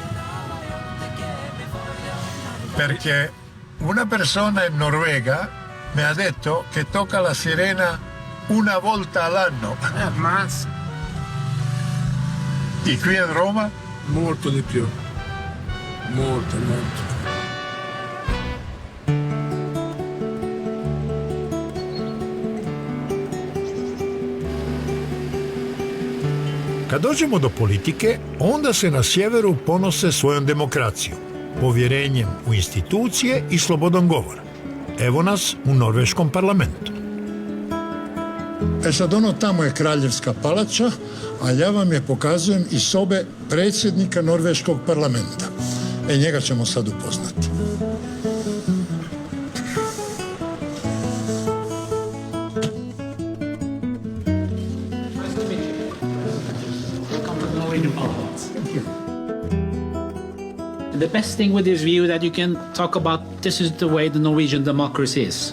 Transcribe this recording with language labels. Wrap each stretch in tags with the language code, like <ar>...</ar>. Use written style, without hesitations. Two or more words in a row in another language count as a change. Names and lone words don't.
<it>Perché una persona in Norvegia mi ha detto che tocca la sirena una volta all'anno. Ammazza. E qui a Roma? Molto di più. Molto.</it> <hr>Kad dođemo do politike, onda se na sjeveru ponose svojom demokracijom, povjerenjem u institucije i slobodom govora. Evo nas u norveškom parlamentu. Sad ono tamo je kraljevska palača, a ja vam je pokazujem iz sobe predsjednika norveškog parlamenta. Njega ćemo sad upoznati.</hr> <en>The best thing with this view that you can talk about, this is the way the Norwegian democracy is.</en>